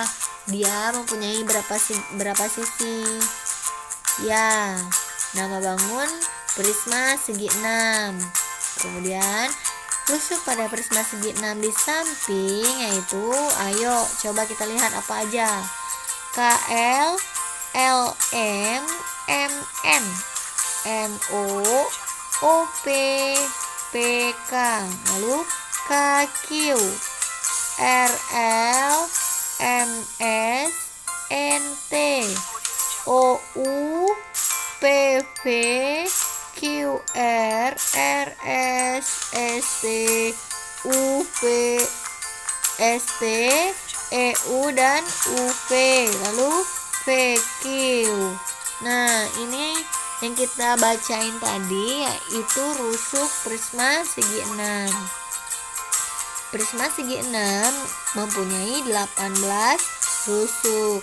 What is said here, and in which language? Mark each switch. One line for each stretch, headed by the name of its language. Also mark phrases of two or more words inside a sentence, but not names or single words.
Indonesian: Dia mempunyai berapa sisi? Ya, nama bangun prisma segi 6. Kemudian rusuk pada prisma segi 6 di samping yaitu, ayo coba kita lihat apa aja. KL, LM, MN, NO, OP, PK. Lalu KQ, RL, MS, NT, OU, PV, QR, RS, ST, UV, ST, EU dan UV. Lalu PQ. Nah, ini yang kita bacain tadi yaitu rusuk prisma segi 6. Prisma segi 6 mempunyai 18 rusuk.